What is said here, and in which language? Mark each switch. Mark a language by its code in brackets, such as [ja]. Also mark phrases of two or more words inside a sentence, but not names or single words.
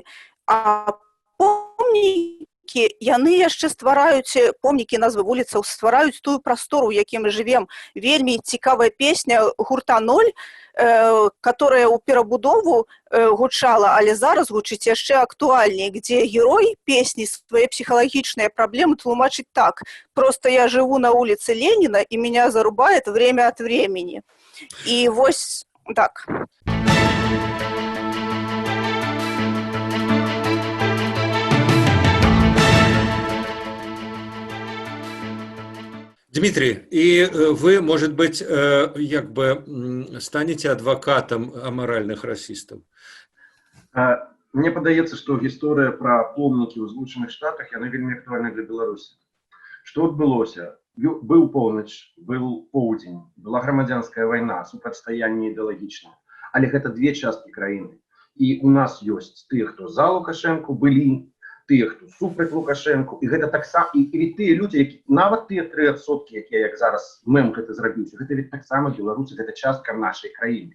[be] А помнікі, яны яшчэ ствараюць, помнікі, назвы вуліцаў, ствараюць тую прастору, у якой мы жывем. Вельмі цікавая песня гурта «Ноль», которая ў перабудову гучала, але зараз гучыць яшчэ актуальней, где герой песні свае псіхалагічныя праблемы тлумачыць так: [ru] «Просто я живу на улице Ленина, и меня зарубает время от времени». [be] І вось так. [ru] Дмитрий, и вы, может быть, як бы станете адвокатом аморальных расистов? [be] Мне падаецца, што гісторыя пра помнікі ў Злучаных Штатах, яна вельмі актуальна для Беларусі. Што адбылося? Быў поўнач, быў поўдзень, была грамадзянская вайна, супрацьстаянне ідэалагічнае. але гэта две часткі краіны. І у нас ёсць тыя, хто за Лукашэнку былі, тыя, хто супраць Лукашэнку, і гэта таксама, і тыя людзі, які нават тыя 3%, якія, як зараз мем гэта зрабіўся, гэта ведь таксама беларусы, гэта частка нашай краіны.